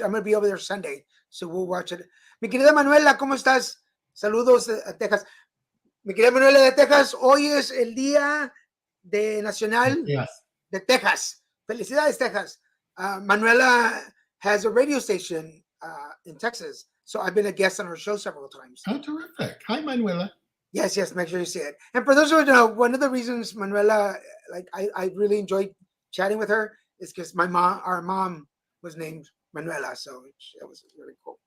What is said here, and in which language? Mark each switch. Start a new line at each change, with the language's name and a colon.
English: I'm gonna be over there Sunday, so we'll watch it.
Spanish: Mi querida Manuela, ¿cómo estás? Saludos a Texas. Mi querida Manuela de Texas, hoy es el día de Nacional de Texas. Felicidades, Texas.
English: Manuela has a radio station in Texas, so I've been a guest on her show several times. Oh, terrific. Hi, Manuela. Yes, make sure you see it. And for those who know, one of the reasons Manuela, like I really enjoyed chatting with her is because our mom was named Manuela, so that was really cool.